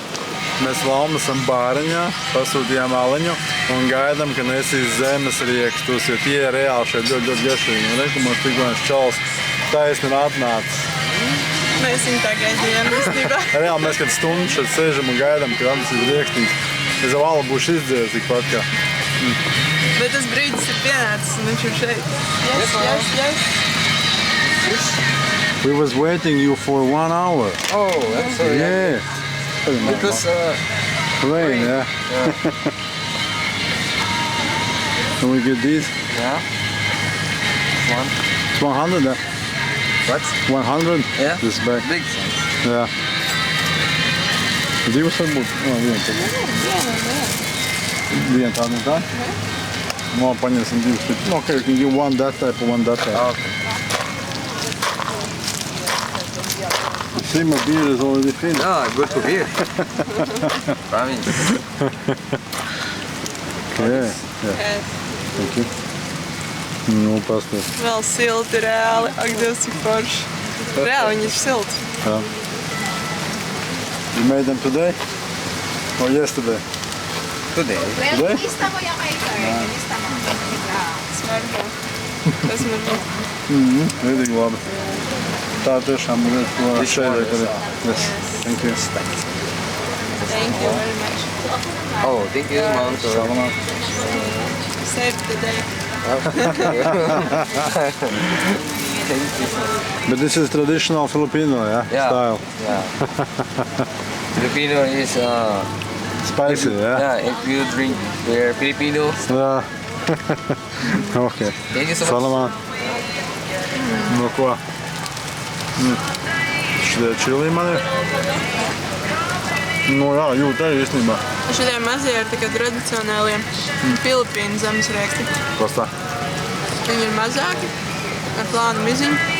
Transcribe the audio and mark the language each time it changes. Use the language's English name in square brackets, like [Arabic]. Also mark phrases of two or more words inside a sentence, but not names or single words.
[Latvian] Mēs vēl esam bāriņā, pasūtījām aliņu un gaidām, ka nesīs zemes riekstus, jo tie ir reāli šeit ļoti, ļoti garšīgi. Un reku mums tikko viens čals taisni ir atnācis. Mēs viņu tā gaidījām īstenībā. Reāli mēs kad stundu šeit sēžam un gaidām, ka atnesīs riekstīns. Es jau vēl būšu izdzēris tikpat kā. Bet tas brīdis ir pienācis un viņš ir šeit. [English] Yes. We was waiting you for 1 hour. Oh, that's Yeah. because Rain, yeah. And we get these. Yeah. One. It's 100, yeah. What? 100. Yeah. This bag. Big size. Yeah. [Latvian] Divas varbūt. Vienu tādu un tā. No, paņemsim divas. No, [English] okay, you can give one that type and one that type. Okay. You see, my beer is already finished. Yeah, good to hear. Promise. Yeah. Thank you. [Latvian] Nu, pastāv. Vēl silti reāli. Ak, Dievs, cik forši. Reāli viņi ir silti. [English] Yeah. You made them today? Or yesterday? Today. Today? [Latvian] Smarko. Tas man ir. Rīdīgi labi. Tā tiešām ir šeit arī. [English] Yes. Thank you. Thank you very much. Oh, thank you, Mom. Salamat. Save the day. But this is traditional Filipino, yeah? Yeah. Style. Yeah. Filipino is Spicy, yeah? yeah. If you drink beer, Filipino. Jā. Okay. Thank you so much. Salamat. [Latvian] Nu ko? Šitie čili man ir. Nu jā, jūt arī īstenībā. Šitie mazie ir tikai tradicionālie Filipīnu zemesrieksti. Kas tā? Viņi ir mazāki, ar plānu miziņu.